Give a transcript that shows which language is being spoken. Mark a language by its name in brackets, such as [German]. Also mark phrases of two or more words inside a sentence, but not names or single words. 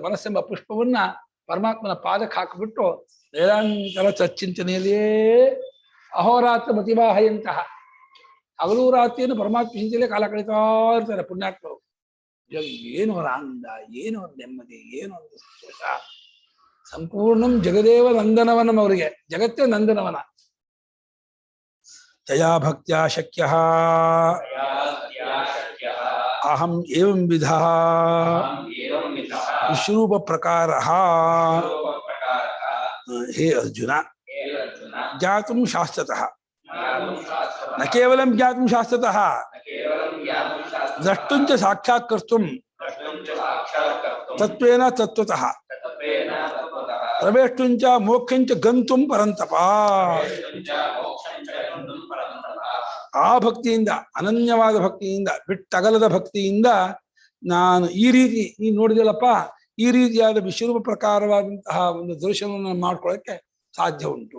[Kannada] ಮನಸ್ಸೆಂಬ ಪುಷ್ಪವನ್ನ ಪರಮಾತ್ಮನ ಪಾದಕ್ಕೆ ಹಾಕಿಬಿಟ್ಟು ನಿರಂತರ ಸಚ್ಚಿಂತನೆಯಲ್ಲಿಯೇ ಅಹೋರಾತ್ರ ಮತಿವಾಹಯಂತಹ, ಹಗಲು ರಾತ್ರಿಯನ್ನು ಪರಮಾತ್ಮ ಚಿಂತೆಯಲ್ಲೇ ಕಾಲ ಕಳೀತಾ ಇರ್ತಾರೆ ಪುಣ್ಯಾತ್ಮರು. ಏನು ಅವರ ಆನಂದ, ಏನು ಅವ್ರ ನೆಮ್ಮದಿ, ಏನು ಒಂದು ಸಂತೋಷ. [Sanskrit] ಸಂಪೂರ್ಣಂ ಜಗದೇವ ನಂದನವನಂ. [Kannada] ಅವರಿಗೆ ಜಗತ್ತೇ ನಂದನವನ. [Sanskrit] ತಯಾ ಭಕ್ತ್ಯಾ ಶಕ್ಯಃ ಅಹಂ ಏವಂ ವಿಧಃ ವಿಶ್ವರೂಪ ಪ್ರಕಾರಃ ಹೇ ಅರ್ಜುನ ಜ್ಞಾತುಂ ಶಾಸ್ತ್ರತಃ ನ ಕೇವಲಂ ಜ್ಞಾತುಂ ಶಾಸ್ತ್ರತಃ ದ್ರಷ್ಟುಂಚ ಸಾಕ್ಷಾತ್ಕರ್ತುಂ ತತ್ವೇನ ತತ್ವತಃ ಪ್ರವೇಷ್ಟುಂಚ ಮೋಕ್ಷಂಚ ಗಂತುಂ ಪರಂತಪ. [Kannada] ಆ ಭಕ್ತಿಯಿಂದ, ಅನನ್ಯವಾದ ಭಕ್ತಿಯಿಂದ, ಬಿಟ್ಟಗಲದ ಭಕ್ತಿಯಿಂದ ನಾನು ಈ ರೀತಿ ನೀನು ನೋಡಿದಲ್ಲಪ್ಪ, ಈ ರೀತಿಯಾದ ವಿಶ್ವರೂಪ ಪ್ರಕಾರವಾದಂತಹ ಒಂದು ದರ್ಶನವನ್ನು ಮಾಡ್ಕೊಳ್ಳೋಕ್ಕೆ ಸಾಧ್ಯ ಉಂಟು.